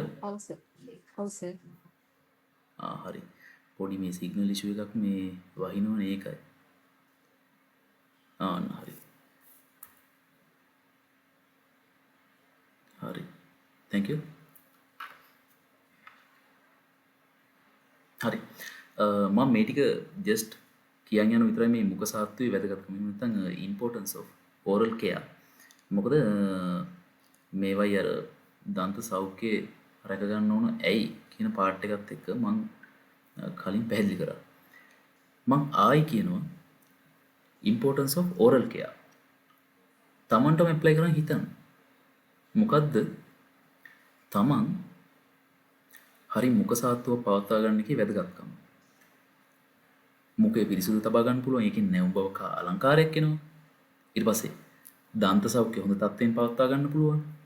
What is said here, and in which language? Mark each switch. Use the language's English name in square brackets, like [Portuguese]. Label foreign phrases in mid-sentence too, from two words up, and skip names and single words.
[Sinhala] ඔව් සර්. හරි. පොඩි මේ [English] signal issue [Sinhala] එකක් මේ වහිනවනේ ඒකයි. හරි. හරි. [English] thank you. [Sinhala] හරි. මම මේ ටික just කියන්න යන විතරයි මේ මුඛ සාත්වයේ වැදගත්කම. එහෙම නැත්නම් [English] importance of oral care. [Sinhala] මොකද මේවයි අර දන්ත සෞඛ්‍ය රැක ගන්න ඕන ඇයි කියන පාර්ට් එකත් එක්ක මම කලින් පැහැදිලි කරා. මම ආයි කියනවා [English] importance of oral care. [Sinhala] තමන්ටම ඇප්ලයි කරන් හිතන්න. මොකද්ද තමන් හරි මුඛ සාත්තුව පවත්වා ගන්න එකේ වැදගත්කම. මුඛය පිරිසිදු තබා ගන්න පුළුවන්. ඒකෙන් නැවුම් බවක අලංකාරයක් එනවා. ඊට පස්සේ දන්ත සෞඛ්‍ය හොඳ තත්ත්වයෙන් පවත්වා ගන්න පුළුවන්.